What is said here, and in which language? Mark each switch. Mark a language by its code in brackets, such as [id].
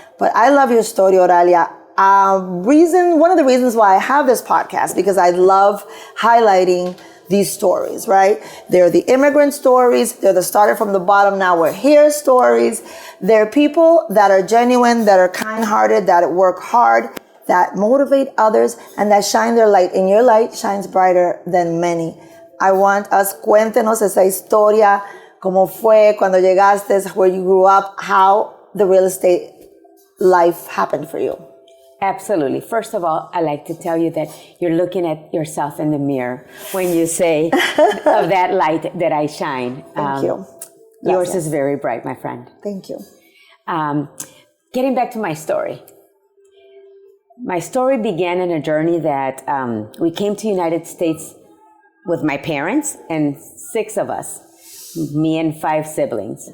[en] But I love your story, Oralia. One of the reasons why I have this podcast, because I love highlighting these stories, right? They're the immigrant stories. They're the started from the bottom, now we're here stories. They're people that are genuine, that are kind-hearted, that work hard, that motivate others, and that shine their light. And your light shines brighter than many. I want us, [es] cuéntenos esa historia, cómo fue cuando llegaste, [en] where you grew up, how the real estate life happened for you. Absolutely. First of all, I like to tell you that you're looking at yourself in the mirror when you say of that light that I shine. Thank you. Yours is very bright, my friend. Thank you. Getting back to my story. My story began in a journey that we came to the United States with my parents and 6 of us, me and 5 siblings.